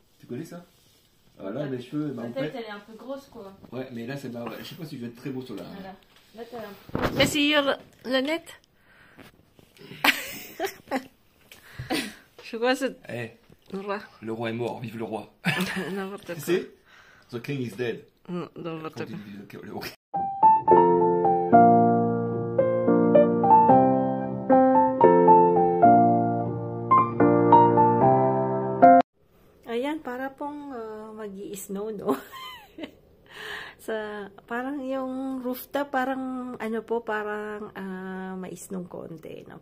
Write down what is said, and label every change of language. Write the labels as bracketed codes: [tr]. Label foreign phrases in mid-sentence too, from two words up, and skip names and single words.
[fr] Tu connais ça? Là, mes cheveux, Ta tête, elle est un peu grosse, quoi. Ouais, mais là, c'est marrant. Je sais pas si je vais être très beau sur la... Voilà. Là, t'as un peu... Kasi your Lynette? Je crois que c'est... Eh, Le roi. le roi est mort, vive le roi. N'importe Tu quoi. sais? [en] The king is dead. [fr] N'importe Quand quoi. il dit le... [tl] Ayan, para pong mag-i-snow, no? Parang yung rooftop, parang ano po, parang mais-snow konti, no?